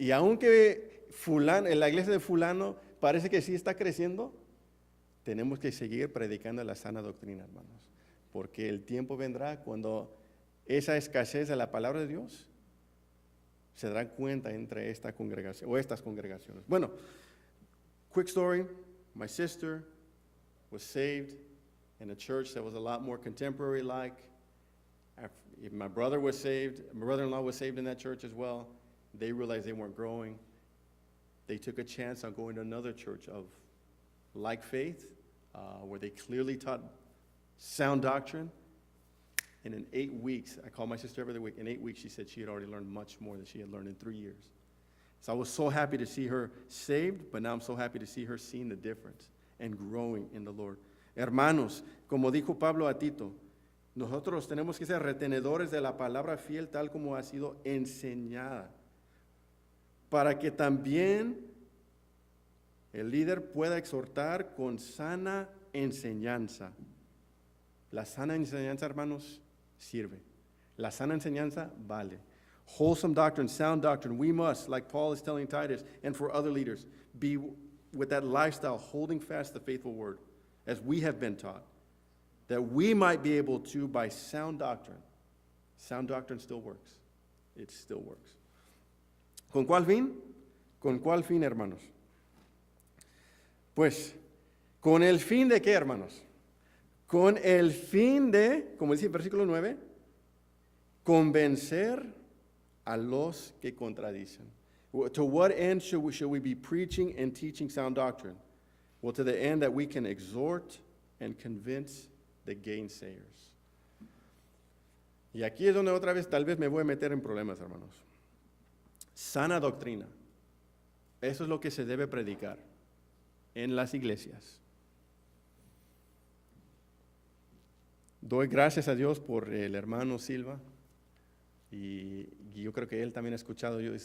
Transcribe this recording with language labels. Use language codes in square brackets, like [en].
[es] Y aunque fulano, en la iglesia de fulano parece que sí está creciendo, tenemos que seguir predicando la sana doctrina, hermanos. Porque el tiempo vendrá cuando esa escasez de la palabra de Dios se darán cuenta entre esta congregación o estas congregaciones. Bueno, [en] quick story. My sister was saved in a church that was a lot more contemporary like. My brother was saved. My brother-in-law was saved in that church as well. They realized they weren't growing. They took a chance on going to another church of like faith, where they clearly taught sound doctrine. And in 8 weeks, I called my sister every week. In 8 weeks, she said she had already learned much more than she had learned in 3 years. So I was so happy to see her saved, but now I'm so happy to see her seeing the difference and growing in the Lord. [es] Hermanos, como dijo Pablo a Tito, nosotros tenemos que ser retenedores de la palabra fiel tal como ha sido enseñada, para que también el líder pueda exhortar con sana enseñanza. La sana enseñanza, hermanos, sirve. La sana enseñanza vale. [en] Wholesome doctrine, sound doctrine, we must, like Paul is telling Titus, and for other leaders, be with that lifestyle, holding fast the faithful word, as we have been taught, that we might be able to, by sound doctrine still works. It still works. [es] ¿Con cuál fin? ¿Con cuál fin, hermanos? Pues, ¿con el fin de qué, hermanos? Con el fin de, como dice el versículo 9, convencer a los que contradicen. [en] To what end should we be preaching and teaching sound doctrine? Well, to the end that we can exhort and convince the gainsayers. [es] Y aquí es donde otra vez tal vez me voy a meter en problemas, hermanos. Sana doctrina. Eso es lo que se debe predicar en las iglesias. Doy gracias a Dios por el hermano Silva. Y yo creo que él también ha escuchado.